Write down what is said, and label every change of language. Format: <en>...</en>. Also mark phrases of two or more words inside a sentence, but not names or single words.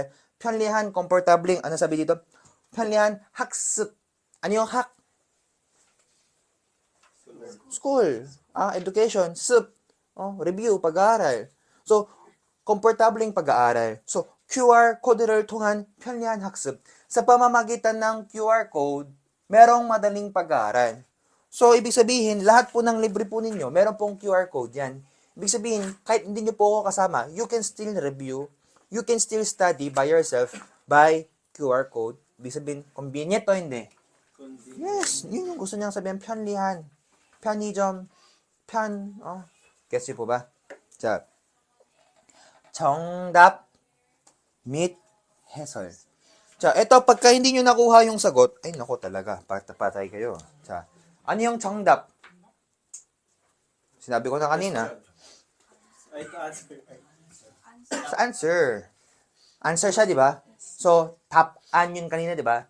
<tl>Pyonlihan, komportable. Ano sabi dito? Pyonlihan, haksup. Ano yung hak?</tl> <en>School. Education. Sup.</en> <tl>Review, pag-aaral. So, komportableng pag-aaral.</tl> <ko>So, QR code를 통한 편리한 학습.</ko> <tl>Sa pamamagitan ng QR code, merong madaling pag-aaral. So, ibig sabihin, lahat po ng libre po ninyo, meron pong QR code yan. Ibig sabihin, kahit hindi nyo po ako kasama,</tl> <en>you can still review, you can still study by yourself by QR code.</en> <tl>Ibig sabihin, convenient o hindi? Yes, yun yung gusto niyang sabihin,</tl> <ko>편리한, 편의점,</ko> <tl>Gets nyo po ba?</tl> <ko>자, 정답 및 해설.</ko> <tl>자, eto, pagka hindi nyo nakuha yung sagot, ay, naku talaga, patay kayo.</tl> <ko>자, ano</ko> <tl>yung 정답? Sinabi ko na kanina. Sa answer. Answer siya, di ba? So, 답안 yun kanina, di ba?</tl>